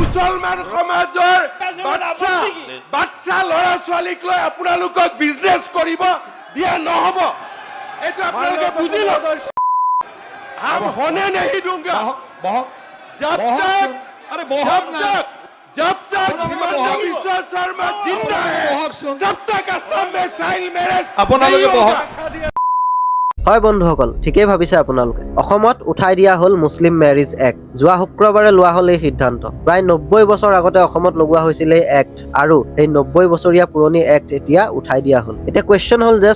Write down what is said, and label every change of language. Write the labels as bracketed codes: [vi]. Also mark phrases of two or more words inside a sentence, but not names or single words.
[as] মুছলমান সমাজৰ বাচ্চা ল'ৰা ছোৱালীক লৈ আপোনালোকক বিজনেছ কৰিব দিয়া নহ'ব এইটো আপোনালোকে বুজি লওক [hi] हम होने नहीं दूंगा जब तक हिमंत बिश्व शर्मा जिंदा है तब तक असम में साहिल मेरे [as] হয় বন্ধুসকল ঠিকই ভাবিছে আপোনালোকে অসমত উঠাই দিয়া হল মুছলিম ম্যাৰেজ এক্ট যোৱা শুক্ৰবাৰে লোৱা হল এই সিদ্ধান্ত প্ৰায় 90 বছৰ আগতে অসমত লগোৱা হৈছিল এই এক্ট আৰু এই 90 বছৰীয়া পুৰণি এক্ট এতিয়া উঠাই দিয়া হল এতিয়া কোৱেশ্চন হল যে